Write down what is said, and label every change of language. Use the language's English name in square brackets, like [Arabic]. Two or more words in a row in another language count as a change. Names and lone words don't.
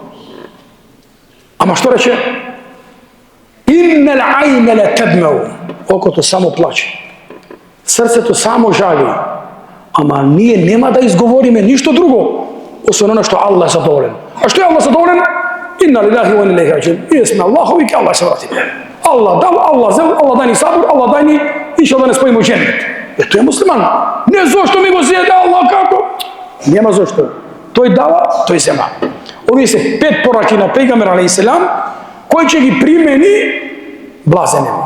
[Macedonian] Ама што рече? [Arabic] إن العين لتدمع. [Macedonian] Окото само плаче. Срцето само жали. Ама ние нема да изговориме ништо друго, освен оно што Аллах е задоволен. А што е Аллах задоволен? [Arabic] إنا لله وإنا إليه راجعون. [Macedonian] Ние сме Аллахови, ке Аллах се вратиме. Аллах дал, Аллах зел, Аллах дај ни сабур, Аллах дај ни иншаллах да не споиме у џеннет. Тој е муслиман. Не зошто ми го зеде Аллах како? Нема зошто. Тој дава, тој зема. Овие се 5 пораки на пегамбер алейхиселам, кој ќе ги примени блазен е.